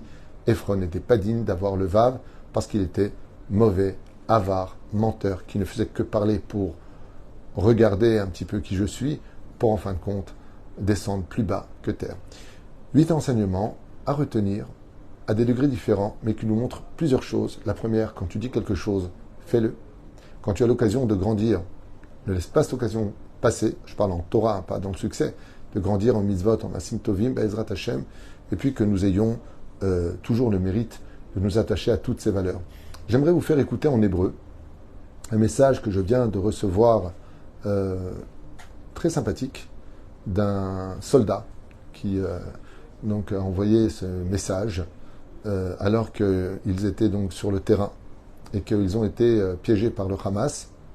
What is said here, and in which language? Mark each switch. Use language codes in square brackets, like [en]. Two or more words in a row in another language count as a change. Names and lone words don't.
[fr] Ephron n'était pas digne d'avoir le Vav parce qu'il était mauvais, avare, menteur, qui ne faisait que parler pour regarder un petit peu qui je suis, pour en fin de compte descendre plus bas que terre. 8 enseignements à retenir à des degrés différents, mais qui nous montrent plusieurs choses. La première, quand tu dis quelque chose, fais-le. Quand tu as l'occasion de grandir, ne laisse pas cette occasion passer. Je parle en Torah, pas dans le succès. De grandir en mitzvot, en [he] מעשים טובים בעזרת השם, [fr] et puis que nous ayons toujours le mérite de nous attacher à toutes ces valeurs. J'aimerais vous faire écouter en hébreu un message que je viens de recevoir très sympathique d'un soldat qui donc a envoyé ce message alors qu'ils étaient donc sur le terrain et qu'ils ont été piégés par le Hamas.